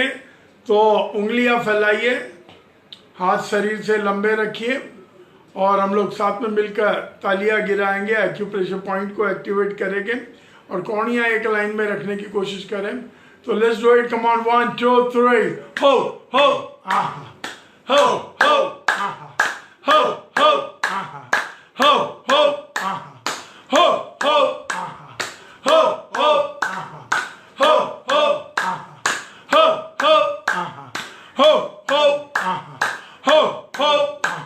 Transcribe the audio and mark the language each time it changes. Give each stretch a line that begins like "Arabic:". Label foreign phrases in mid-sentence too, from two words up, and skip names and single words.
Hindi: तो उंगलियां फैलाइए, हाथ शरीर से लंबे रखिए और हम लोग साथ में मिलकर तालियां गिराएंगे,
English: acupressure point
Hindi: को एक्टिवेट करेंगे और कोहनियां एक लाइन में रखने की कोशिश करें। तो
English: let's do it, come on, 1 2 3। हो हो आहा, हो हो आहा, हो हो आहा, हो हो आहा, हो हो आहा, हो हो आहा, हो हो आहा, हो हो आहा, हो हो आहा, हो हो आहा,